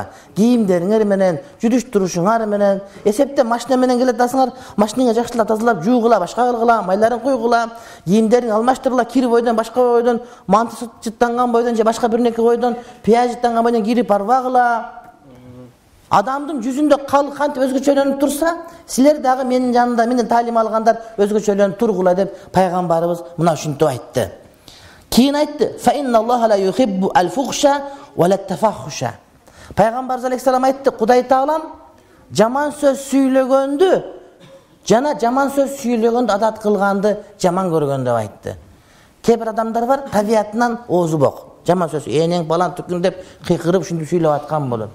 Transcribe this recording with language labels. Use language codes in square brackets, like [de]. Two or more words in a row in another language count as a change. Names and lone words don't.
[ky] Кийимдериңер менен, жүрүш турушуңар менен, эсепте машина менен келе атасыңар, машинаңа жакшылап тазалап, жуугула, башка кылгыла, майларын куйгула, кийимдерин алмаштыргыла, кир бойдон, башка бойдон, манты жыттанган бойдон же башка бир нерсе бойдон, пияз жыттанган бойдон кирип барбагыла. Адамдын жүзүндө кантип өзгөчөлөнүп турса, силер дагы менин жанымда, менден талим алгандар өзгөчөлөнүп тургула деп пайгамбарыбыз мына ушинтип айтты. Кийин айтты: [ar] "فإن الله لا يحب الفحش ولا التفحش." [ky] Пайгамбарыбыз алейхиссалам айтты: "Кудай Таалам жаман сөз сүйлөгөндү жана жаман сөз сүйлөгөндү адат кылганды жаман көргөн" деп айтты. Кээ бир адамдар бар, табиятынан оозу бок. Жаман сөз энең балан түкүн деп кыйкырып ушинтип сүйлөп аткан болот.